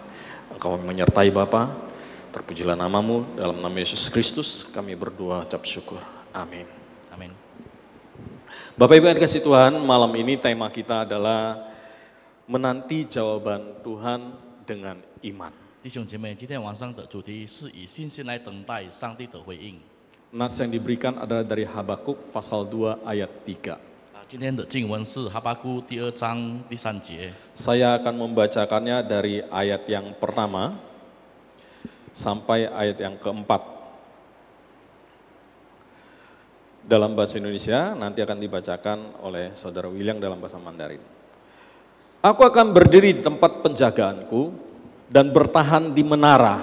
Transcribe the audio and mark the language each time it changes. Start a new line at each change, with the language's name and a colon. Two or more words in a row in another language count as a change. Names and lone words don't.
Indonesian: Engkau menyertai Bapa, terpujilah nama-Mu, dalam nama Yesus Kristus kami berdoa ucap syukur. Amin. Amin。 Bapak Ibu yang dikasihi Tuhan, malam ini tema kita adalah menanti jawaban Tuhan dengan iman.
Chinese: 弟兄姐妹，今天晚上的主题是以信心来等待上帝的回应。
Indonesian: Nas yang diberikan adalah dari Habakuk pasal 2 ayat 3.
Chinese: 今天的经文是哈巴谷第2章第3节。
Indonesian: Saya akan membacakannya dari ayat yang pertama sampai ayat yang keempat. Dalam bahasa Indonesia, nanti akan dibacakan oleh Saudara William dalam bahasa Mandarin. Aku akan berdiri di tempat penjagaanku dan bertahan di menara.